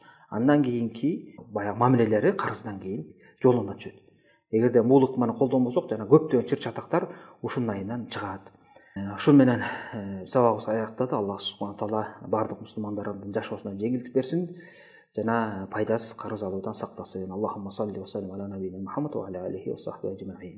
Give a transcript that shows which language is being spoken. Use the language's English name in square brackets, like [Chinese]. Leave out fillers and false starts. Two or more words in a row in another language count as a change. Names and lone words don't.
[Kyrgyz] Андан кийинки баягы мамилелери карыздан кийин жолуна түшөт. Эгерде бул ыкманы колдонбосок, жана көптөгөн чыр чатактар ушундайынан чыгат. Ушул менен сабагыбыз аяктады. Аллах [Arabic] سبحانه تعالى [Kyrgyz] бардык мусулмандардын жашоосуна жеңилдик берсин жана пайдасыз карыз алуудан сактасын. [Arabic] اللهم صل وسلم على نبينا محمد وعلى آله وصحبه أجمعين.